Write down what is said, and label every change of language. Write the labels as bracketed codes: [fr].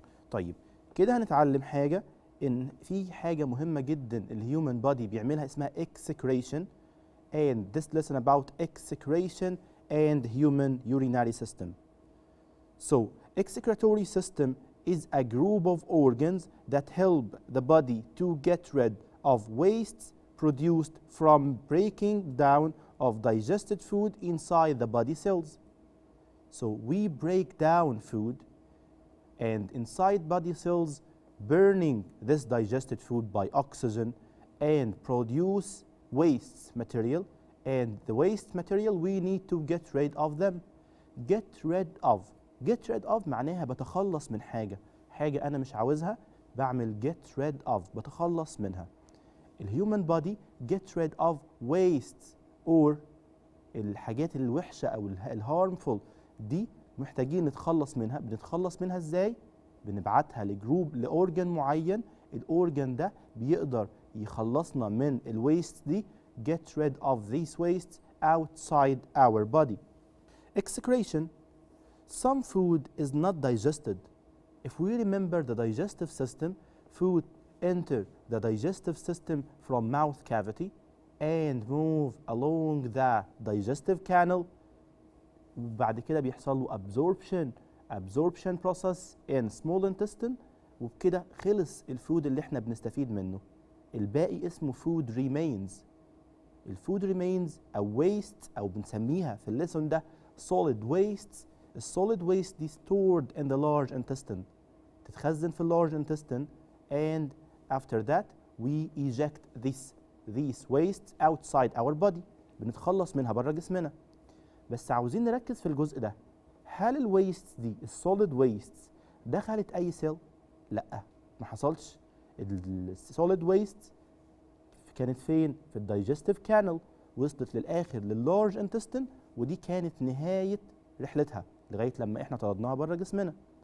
[ar] طيب كده هنتعلم حاجه، ان في حاجه مهمه جدا الهيومن بودي بيعملها اسمها [en] excretion, and this lesson about excretion and human urinary system. So excretory system is a group of organs that help the body to get rid of wastes produced from breaking down of digested food inside the body cells. So we break down food, and inside body cells burning this digested food by oxygen and produce waste material, and the waste material we need to get rid of them. Get rid of [ar] معناها بتخلص من حاجة أنا مش عاوزها، بعمل [en] get rid of، [ar] بتخلص منها. الهيومن [en] body get rid of wastes or [ar] الحاجات الوحشة أو الهارمفul دي محتاجين نتخلص منها. بنتخلص منها ازاي؟ بنبعتها لأورجن معين، الأورجن ده بيقدر يخلصنا من الويست دي. [en] get rid of these wastes outside our body. Excretion. Some food is not digested. If we remember the digestive system, food enter the digestive system from mouth cavity and move along the digestive canal. [ar] وبعد كده بيحصل له [en] absorption process in small intestine، [ar] وبكده خلص الفود اللي احنا بنستفيد منه. الباقي اسمه food remains. الفود [en] remains [ar] أو waste، أو بنسميها في الليسون ده [en] solid wastes. الsolid waste دي stored in the large intestine، [ar] تتخزن في [en] large intestine، and after that we eject these wastes outside our body. [ar] بنتخلص منها بره جسمنا. بس عاوزين نركز في الجزء ده. هل الويست دي السوليد ويست دخلت اي سيل؟ لا، ما حصلش. السوليد ويست كانت فين؟ في الدايجستيف كانال، وصلت للاخر لللارج انتستين، ودي كانت نهايه رحلتها لغايه لما احنا طردناها بره جسمنا.